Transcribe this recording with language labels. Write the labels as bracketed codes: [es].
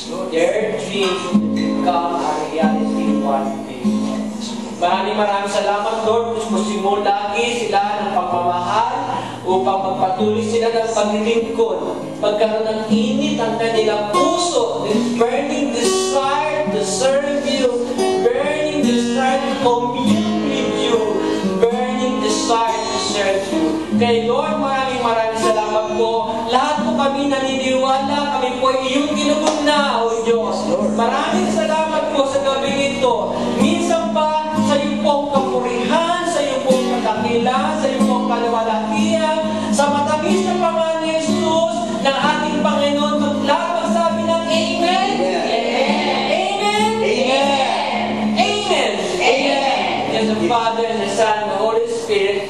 [en] Their dreams will become a reality one day. [tl] Maraming salamat, Lord. Gusto mo lagi sila ng pagmamahal upang magpatuloy sila ng paglilingkod. Pagkaroon ng init ang kanilang puso, [en] this burning desire to serve you, burning desire to commune with you, burning desire to serve you. [tl] Kay Lord, maraming salamat po. Lahat po kami naniniwala, kami po ay iyong ginugol na, O Diyos. Maraming salamat po sa gabi ito. Minsan pa, sa iyong pong kapurihan, sa iyong pong kadakilan, sa iyong pong kalawalakihan, sa matamis na pangalan ni Jesus, ng ating Panginoon, lahat magsabi ng Amen? [en] Amen? Amen? Amen? Amen? Yes, the Father, and the Son, and the Holy Spirit.